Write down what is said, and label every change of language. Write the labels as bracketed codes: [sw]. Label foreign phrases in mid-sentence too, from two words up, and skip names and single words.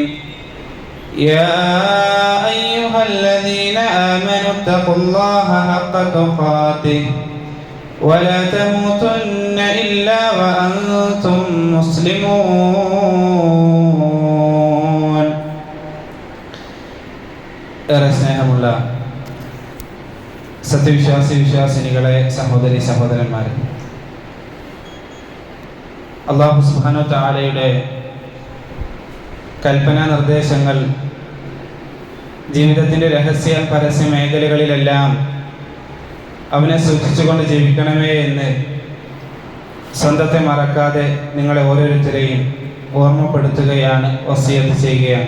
[ar] يا أيها الذين آمنوا اتقوا الله حق تقاته ولا تموتن إلا وأنتم مسلمون. [ml] സ്നേഹമുള്ള സത്യവിശ്വാസിനികളെ, സഹോദരി സഹോദരന്മാരെ, അല്ലാഹു സുബ്ഹാനഹു വ തആലയുടെ കൽപ്പനാ നിർദ്ദേശങ്ങൾ ജീവിതത്തിൻ്റെ രഹസ്യ പരസ്യ മേഖലകളിലെല്ലാം അവനെ സൂക്ഷിച്ചുകൊണ്ട് ജീവിക്കണമേ എന്ന് സ്വന്തത്തെ മറക്കാതെ നിങ്ങളെ ഓരോരുത്തരെയും ഓർമ്മപ്പെടുത്തുകയാണ്, വസിയത്ത് ചെയ്യുകയാണ്.